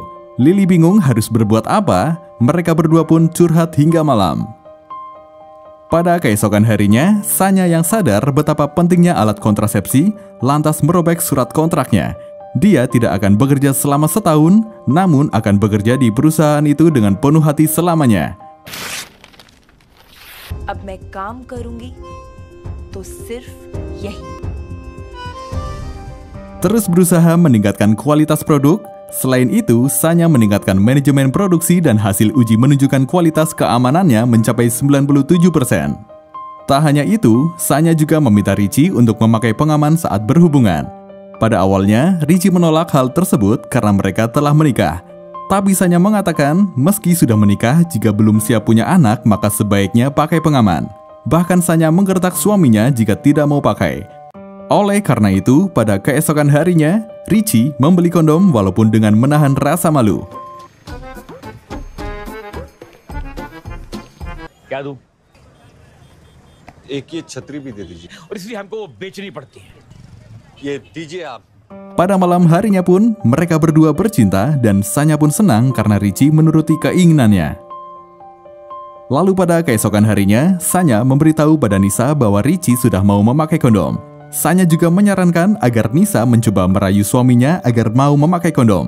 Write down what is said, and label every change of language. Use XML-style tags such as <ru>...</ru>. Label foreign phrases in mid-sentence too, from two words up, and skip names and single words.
<id>Lily bingung harus berbuat apa, mereka berdua pun curhat hingga malam. Pada keesokan harinya, Sanya yang sadar betapa pentingnya alat kontrasepsi, lantas merobek surat kontraknya. Dia tidak akan bekerja selama setahun, namun akan bekerja di perusahaan itu dengan penuh hati selamanya.</id> <hi>अब मैं काम करूंगी तो सिर्फ यही</hi> <id>Terus berusaha meningkatkan kualitas produk. Selain itu, Sanya meningkatkan manajemen produksi dan hasil uji menunjukkan kualitas keamanannya mencapai 97%. Tak hanya itu, Sanya juga meminta Richie untuk memakai pengaman saat berhubungan. Pada awalnya, Richie menolak hal tersebut karena mereka telah menikah. Tapi Sanya mengatakan, meski sudah menikah, jika belum siap punya anak, maka sebaiknya pakai pengaman. Bahkan Sanya menggertak suaminya jika tidak mau pakai. Oleh karena itu, pada keesokan harinya, Richie membeli kondom walaupun dengan menahan rasa malu.</id> <hi>क्या दूं? एक ये छतरी भी दे दीजिए। और इसलिए हमको वो बेचनी पड़ती है। ये दीजिए आप।</hi> <id>Pada malam harinya pun, mereka berdua bercinta dan Sanya pun senang karena Richie menuruti keinginannya. Lalu pada keesokan harinya, Sanya memberitahu pada Nisa bahwa Richie sudah mau memakai kondom. Sanya juga menyarankan agar Nisa mencoba merayu suaminya agar mau memakai kondom.</id>